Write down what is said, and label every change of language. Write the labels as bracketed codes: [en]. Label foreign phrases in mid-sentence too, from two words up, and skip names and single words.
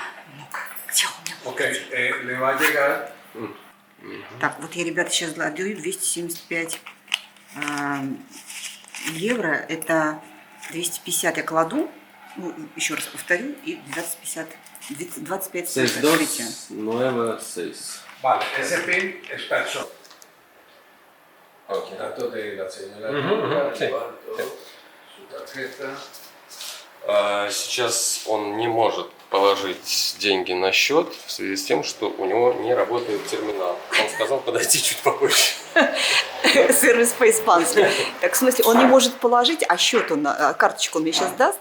[ru] Ну-ка, где у меня? Так, вот я, ребята, сейчас отдаю 275 евро. Это 250 я кладу. Ну, еще раз повторю, и 25 открытия. [es] Vale, ese PIN es persona. Okay. Datos de la señora, Sí. su tarjeta. [ru] Сейчас он не может положить деньги на счет в связи с тем, что у него не работает терминал. Он сказал подойти чуть попозже. Сервис по-испански. Так, в смысле, он не может положить, а счет он, карточку он мне сейчас даст?